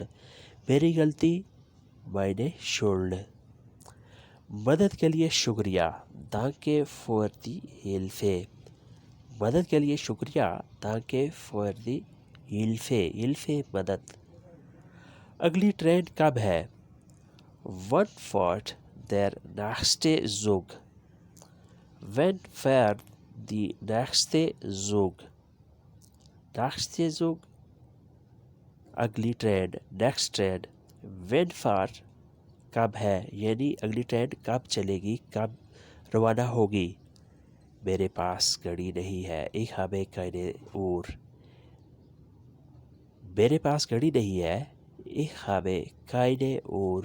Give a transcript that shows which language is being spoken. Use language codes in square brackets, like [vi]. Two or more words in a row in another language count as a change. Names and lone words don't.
[hi] मेरी गलती, [de] meine Schuld। [hi] मदद के लिए शुक्रिया। [de] Danke für die Hilfe। [hi] मदद के लिए शुक्रिया। [de] Danke für die Hilfe। [hi] Hilfe मदद। अगली ट्रेन कब है? [de] Wann fährt der nächste Zug? Wann fährt die nächste Zug? nächste Zug [hi] अगली ट्रेन, [en] next train. [hi] When fährt कब है, यानी अगली ट्रेन कब चलेगी, कब रवाना होगी। मेरे पास घड़ी नहीं है। [de] Ich habe keine Uhr। [hi] मेरे पास घड़ी नहीं है। [de] Ich habe keine Uhr।